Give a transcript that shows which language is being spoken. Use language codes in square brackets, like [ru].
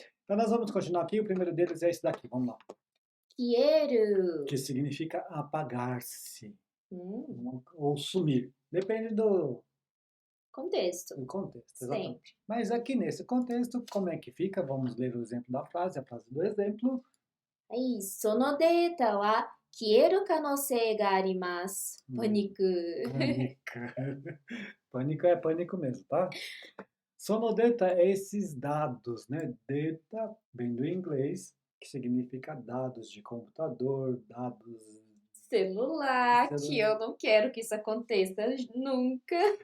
[pt] Então nós vamos continuar aqui, o primeiro deles é esse daqui, vamos lá. Quieru. Que significa apagar-se Hum, ou sumir. Depende do contexto. contexto, exatamente. Sempre. Mas aqui nesse contexto, como é que fica? Vamos ler o exemplo da frase, a frase do exemplo. [ja] はい、そのデータは消える可能性があります。パニック。 [pt] Pânico. Pânico é pânico mesmo, tá? Sonodata é esses dados, né? Data vem do inglês, que significa dados de computador, dados Celular, de que celular. eu não quero que isso aconteça nunca.